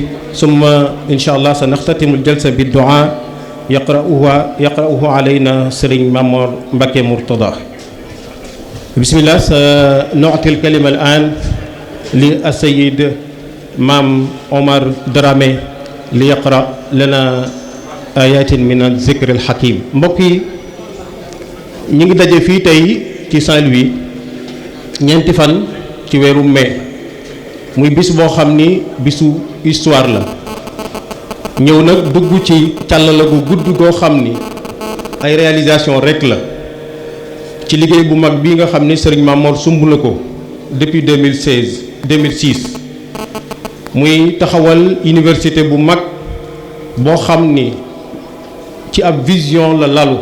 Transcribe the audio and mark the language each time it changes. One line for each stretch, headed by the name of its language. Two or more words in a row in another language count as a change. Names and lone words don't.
Arabic: ثم إن شاء الله سنختتم الجلسة بالدعاء يقرأه علينا سرين مامور مبكي مرتضى. بسم الله. سنعطي الكلمة الآن للسيد مام عمر درامي ليقرأ لنا آيات من الذكر الحكيم.
Wolof: mbokki ñi ngi daje fii tey ci Saint-Louis ñeenti fan ci weeru mai, muy bis boo xam ni bisu histoire la. ñëw nag dugg ci càllala gu gudd goo xam ni ay réalisation rek la ci liggéey bu mag bii nga xam ni Serigne Mamor sumb na ko depuis 2006 muy taxawal université bu mag boo xam ni ci ab vision la lalu.